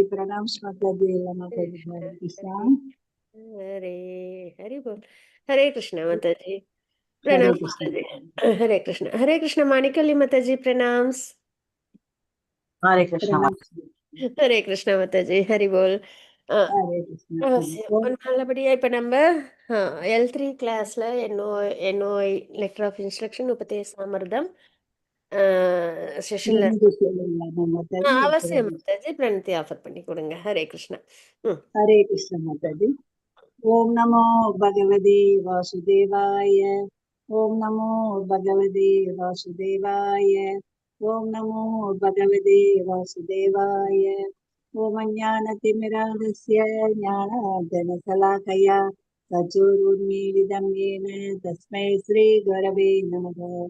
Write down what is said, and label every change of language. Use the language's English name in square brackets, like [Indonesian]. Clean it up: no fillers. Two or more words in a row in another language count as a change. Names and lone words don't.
[Hindi] प्रणाम माता जी। माता जी हरे कृष्ण। हरे हरि बोल। हरे कृष्ण माता जी। हरे प्रणाम माता कृष्ण। जी। हरे कृष्ण मानिकली माता जी प्रणाम। हरे कृष्ण प्रणाम। हरे कृष्ण माता जी हरि बोल. हरे कृष्ण। [Tamil] நல்லபடியா இப்ப நம்ம L3 கிளாஸ்ல NOI [English] letter of instruction [Tamil] உபதேசாமிர்தம் செஷன்ல [Hindi] माता जी। [Tamil] அவசியம் மாதாஜி பிரணத்தி ஆஃபர் பண்ணி கொடுங்க. [Hindi] हरे कृष्णा. हरे कृष्ण माता जी। [Sanskrit] ओम नमो भगवते वासुदेवाय। ओम नमो भगवते वासुदेवाय। ओम नमो भगवते वासुदेवाय। ओम ज्ञानतिमिरान्धस्य ज्ञानार्जनशलाकया चक्षुरुन्मीलितं येन तस्मै श्रीगुरवे नमः।